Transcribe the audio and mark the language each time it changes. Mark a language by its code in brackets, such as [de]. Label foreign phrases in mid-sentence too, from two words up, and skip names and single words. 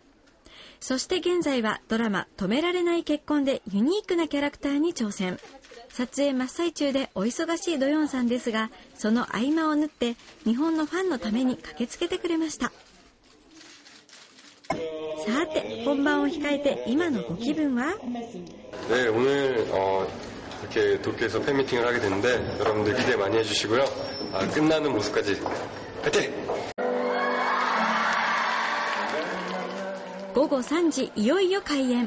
[ja] そして現在はドラマ止められない結婚でユニークなキャラクターに挑戦。撮影真っ最中でお忙しいドヨンさんですが、その合間を縫って日本のファンのために駆けつけてくれました。さて本番を控えて今のご気分は？ [ko] 네, 오늘 이렇게 도쿄에서 팬미팅을 하게 됐는데 여러분들 기대 많이 해주시고요. 끝나는 모습까지 화이팅! [ja] 午後3時、いよいよ開演。